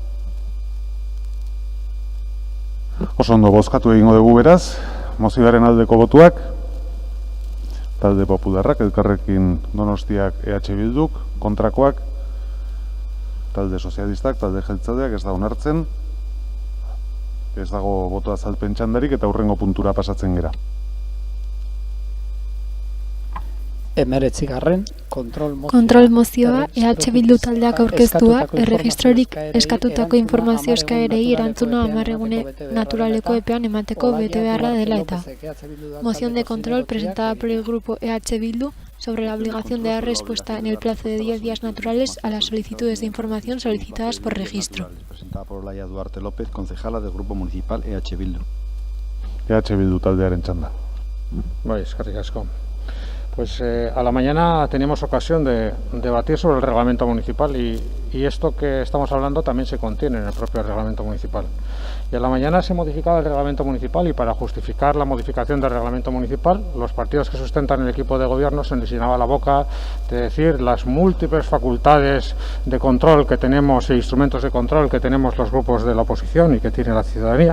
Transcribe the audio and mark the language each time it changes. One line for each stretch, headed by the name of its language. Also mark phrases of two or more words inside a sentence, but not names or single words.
Basque: Oso ondo bozkatu egingo dugu beraz, mozioaren aldeko botuak, talde popularrak, Elkarrekin Donostiak EH Bilduk, kontrakoak, talde sozialistak, talde jeltzaleak ez da onartzen, ez dago boto azalpen txandarik eta hurrengo puntura pasatzen gera. 19. Kontrol mozioa EH Bildu taldeak aurkeztua, erregistrorik eskatutako informazio eskaerei erantzuna 10 egune naturaleko epean emateko bete beharra dela eta.
Spanish: Moción de control presentada por el grupo EH Bildu sobre la obligación de dar respuesta en el plazo de 10 días naturales a las solicitudes de información solicitadas por registro. Presentada por Olaya Duarte López, concejala del Grupo Municipal EH Bildu.
Basque: EH Bildu taldearen txanda. Bai, eskerrik asko.
Spanish: Pues a la mañana teníamos ocasión de debatir sobre el reglamento municipal y esto que estamos hablando también se contiene en el propio reglamento municipal. Y a la mañana se modificaba el reglamento municipal y para justificar la modificación del reglamento municipal, los partidos que sustentan el equipo de gobierno se les llenaba la boca de decir las múltiples facultades de control que tenemos e instrumentos de control que tenemos los grupos de la oposición y que tiene la ciudadanía.